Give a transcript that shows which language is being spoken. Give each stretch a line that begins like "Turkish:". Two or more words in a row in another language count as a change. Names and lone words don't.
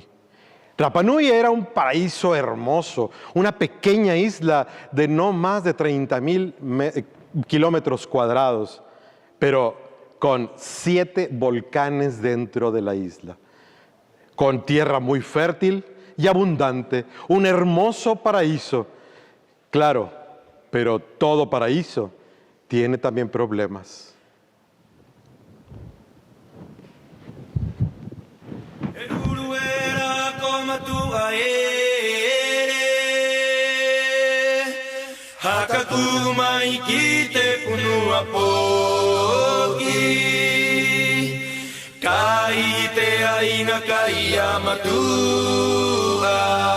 Spanish: Rapa Nui era un paraíso hermoso, una pequeña isla de no más de 30,000 kilómetros cuadrados, pero con 7 volcanes dentro de la isla, con tierra muy fértil y abundante, un hermoso paraíso. Claro, pero todo paraíso tiene también problemas.
Rapanui: Hakakumai kite punua poki Kai te aina kai amatua